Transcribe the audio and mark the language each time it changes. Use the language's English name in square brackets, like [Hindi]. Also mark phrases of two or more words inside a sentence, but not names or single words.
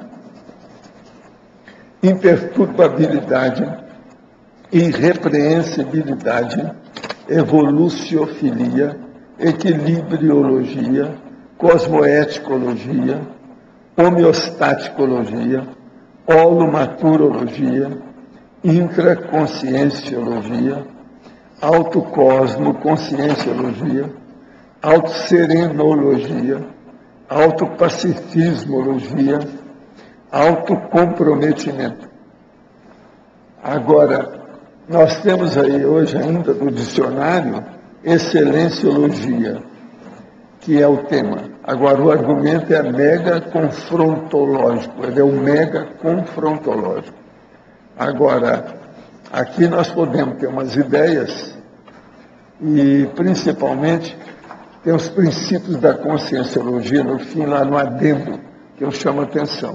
[Portuguese] imperturbabilidade, irrepreensibilidade, evoluciofilia, equilibriologia, cosmoeticologia, homeostaticologia, holomaturologia, intraconscienciologia, autocosmoconscienciologia, autoserenologia, autopacifismologia, autocomprometimento. Agora, nós temos aí hoje ainda no dicionário excelênciologia, que é o tema. Agora, o argumento é mega confrontológico, ele é o mega confrontológico. Agora, aqui nós podemos ter umas ideias e, principalmente, tem os princípios da conscienciologia no fim, lá no adendo, que eu chamo a atenção.